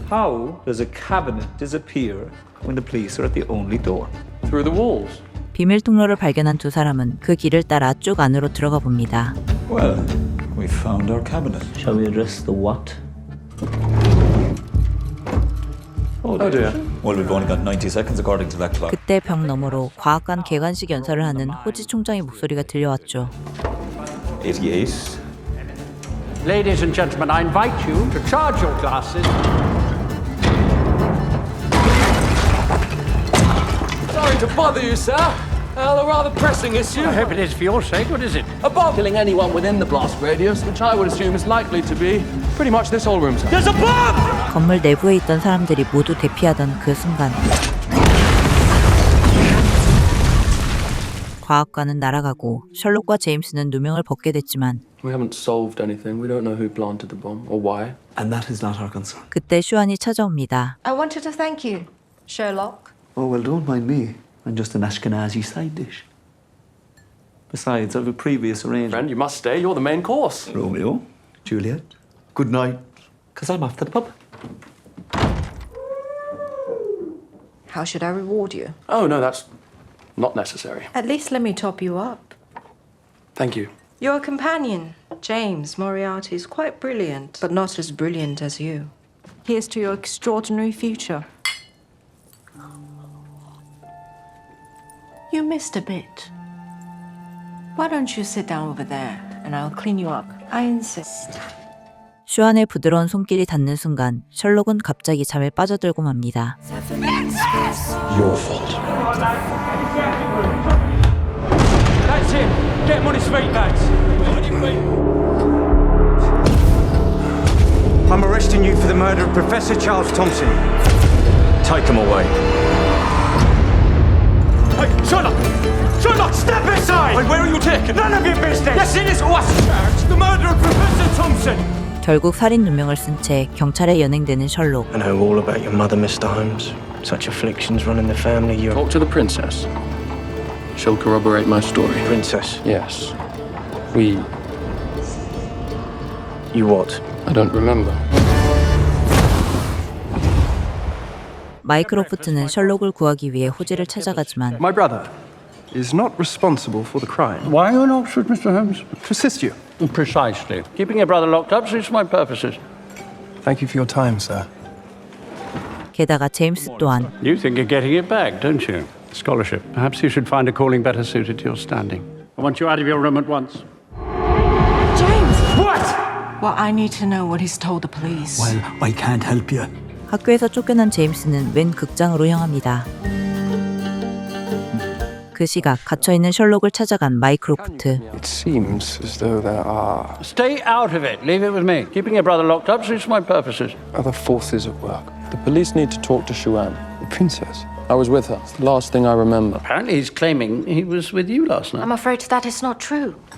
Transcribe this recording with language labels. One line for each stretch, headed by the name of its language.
English: How does a cabinet disappear when the police are at the only door? Through the walls.
Korean: 비밀 통로를 발견한 두 사람은 그 길을 따라 쭉 안으로 들어가 봅니다.
English: Well, we found our cabinet. Shall we address the what? Oh dear. Well, we've only got 90 seconds according to that clock.
Korean: 그때 벽 너머로 과학관 개관식 연설을 하는 호지 총장의 목소리가 들려왔죠.
English: 88. Ladies and gentlemen, I invite you to charge your glasses. Sorry to bother you, sir. A rather pressing issue. I hope it is for your sake. What is it? Above killing anyone within the blast radius, which I would assume is likely to be pretty much this whole room, sir. There's a bomb!
Korean: 건물 내부에 있던 사람들이 모두 대피하던 그 순간 과학관은 날아가고 셜록과 제임스는 누명을 벗게 됐지만
English: We haven't solved anything. We don't know who planted the bomb or why. And that is not our concern.
Korean: 그때 슈안이 찾아옵니다.
English: I wanted to thank you, Sherlock. Oh, well, don't mind me. I'm just an Ashkenazi side dish. Besides, I have a previous arrangement. Friend, you must stay. You're the main course. Romeo, Juliet, good night. Because I'm off to the pub. How should I reward you? Oh, no, that's not necessary. At least let me top you up. Thank you. Your companion, James Moriarty, is quite brilliant, but not as brilliant as you. Here's to your extraordinary future. You missed a bit. Why don't you sit down over there and I'll clean you up? I insist.
Korean: 슈안의 부드러운 손길이 닿는 순간 셜록은 갑자기 잠에 빠져들고 맙니다.
English: Your fault. That's him. Get him on his feet, lads. I'm arresting you for the murder of Professor Charles Thompson. Take him away. Hey, Sherlock! Sherlock, step aside! Hey, where are you taking? None of your business! Yes, it is us charged. The murder of Professor Thompson!
Korean: 결국 살인 누명을 쓴 채 경찰에 연행되는 셜록.
English: I know all about your mother, Mr. Holmes. Such afflictions run in the family. You're... Talk to the princess. She'll corroborate my story. Princess? Yes. We... You what? I don't remember.
Korean: 마이크로프트는 셜록을 구하기 위해 호지를 찾아가지만
English: My brother is not responsible for the crime. Why are you in Oxford, Mr. Holmes? To assist you. Precisely. Keeping your brother locked up suits my purposes. Thank you for your time, sir.
Korean: 게다가 제임스 또한
English: You think you're getting it back, don't you? Scholarship. Perhaps you should find a calling better suited to your standing. I want you out of your room at once. James! What? Well, I need to know what he's told the police. Well, I can't help you.
Korean: 학교에서 쫓겨난 제임스는 웬 극장으로 향합니다. 그 시각 갇혀있는 셜록을 찾아간 마이크로프트.
English: It seems as though there are Stay out of it. Leave it with me. Keeping your brother locked up suits my purposes. other forces at work. The police need to talk to Shuan. The princess. I was with her. It's the last thing I remember. Apparently he's claiming he was with you last night. I'm afraid that is not true.